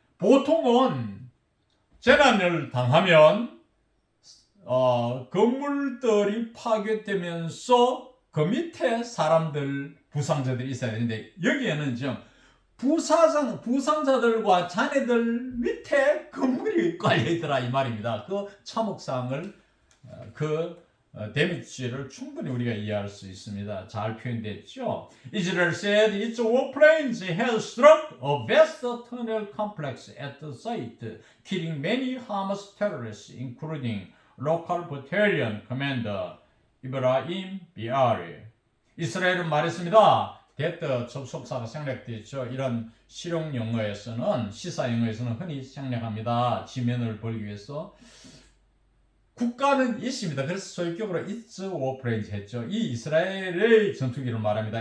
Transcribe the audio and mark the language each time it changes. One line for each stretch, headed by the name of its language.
Korean: 보통은 재난을 당하면 건물들이 파괴되면서 그 밑에 사람들, 부상자들이 있어야 되는데, 여기에는 지금 부상자들과 자네들 밑에 건물이 깔려있더라 이 말입니다. 그 참혹상을 그 데미지를 충분히 우리가 이해할 수 있습니다. 잘 표현됐죠.
English: Israel said its warplanes had struck a vast tunnel complex at the site, killing many Hamas terrorists, including local battalion commander 이브라임 비아리.
Korean: 이스라엘은 말했습니다. that 접속사가 생략되어 있죠. 이런 실용 용어에서는 시사 용어에서는 흔히 생략합니다. 지면을 벌기 위해서. 국가는 있습니다. 그래서 소유격으로 it's warplanes 했죠. 이 이스라엘의 전투기를 말합니다.